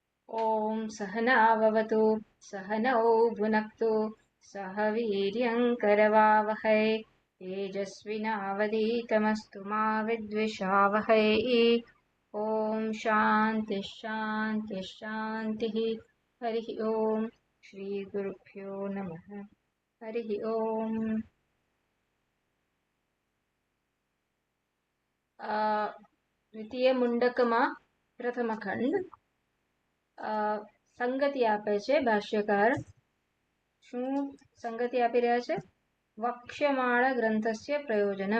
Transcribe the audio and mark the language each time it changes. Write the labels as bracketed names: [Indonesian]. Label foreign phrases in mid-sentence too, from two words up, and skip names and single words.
[Sanskrit] ॐ सहना भवतु सहनौ भुनक्तु सह वीर्यङ्करवावहै तेजस्विनावधीतमस्तु मा विद्विषावहै। ॐ शान्तिः शान्तिः शान्तिः। हरिः ॐ श्रीगुरुभ्यो नमः। हरिः ॐ। [Gujarati] દ્વિતીય મુંડકમાં પ્રથમ ખંડ સંગતિ આપે છે ભાષ્યકાર. શું સંગતિ આપી રહ્યા છે? [Sanskrit] वक्ष्यमाण ग्रन्थस्य प्रयोजनम्.